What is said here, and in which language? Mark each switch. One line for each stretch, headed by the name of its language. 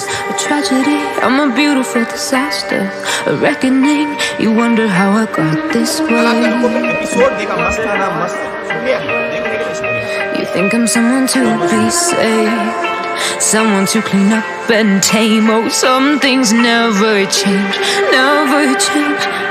English: A tragedy, I'm a beautiful disaster, a reckoning. You wonder how I got this way.
Hindi: Episode देखा, मस्त था ना, मस्त। शुक्रिया, देखने के लिए शुक्रिया।
English: You think I'm someone to be saved, someone to clean up and tame. Oh, some things never change, never change.